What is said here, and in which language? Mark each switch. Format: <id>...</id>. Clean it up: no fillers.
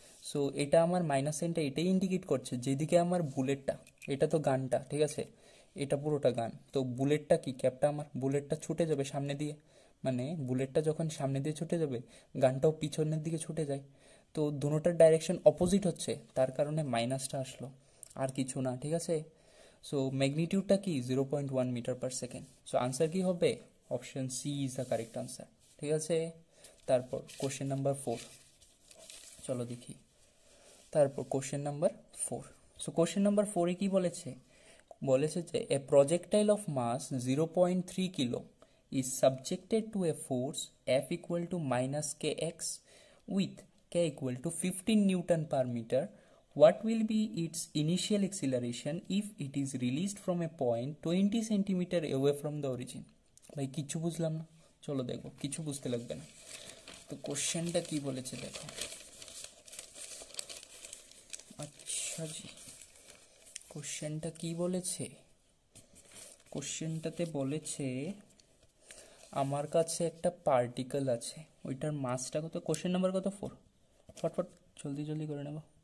<bn>So এটা আমার minus সাইনটা এটাই ইন্ডিকেট করছে, যেদিকে আমার বুলেটটা, এটা তো গানটা, ঠিক আছে, এটা পুরোটা গান, তো বুলেটটা কি ক্যাপটা আমার বুলেটটা ছুটে যাবে সামনে দিয়ে, মানে বুলেটটা যখন সামনে দিয়ে ছুটে যাবে গানটাও পিছনের দিকে ছুটে যায়, তো দুটোটার ডাইরেকশন অপোজিট হচ্ছে, তার কারণে মাইনাসটা আসলো, আর কিছু না, ঠিক আছে। সো ম্যাগনিটিউডটা কি 0.1 metre per second. So answer কি হবে option C is the correct answer, ঠিক আছে। তারপর কোশ্চেন নাম্বার 4, চলো দেখি। তারপর question number 4, so question number 4-এ কি বলেছে, বলেছে যে</bn> <en>A projectile of mass 0.3 kilo is subjected to a force F equal to minus kx with k equal to 15 Newton per meter. What will be its initial acceleration if it is released from a point 20 centimeter away from the origin?</en> <bn>ভাই কিছু বুঝলাম না, চলো দেখো, কিছু বুঝতে লাগবে না। তো কোশ্চেনটা কি বলেছে দেখো, আচ্ছা জি, কোশ্চেনটা কি বলেছে, কোশ্চেনটাতে বলেছে আমার কাছে একটা পার্টিকেল আছে, ওইটার মাসটা কত, কোশ্চেন নাম্বার কত 4, ফটফট জলদি জলদি করে নেব।</bn>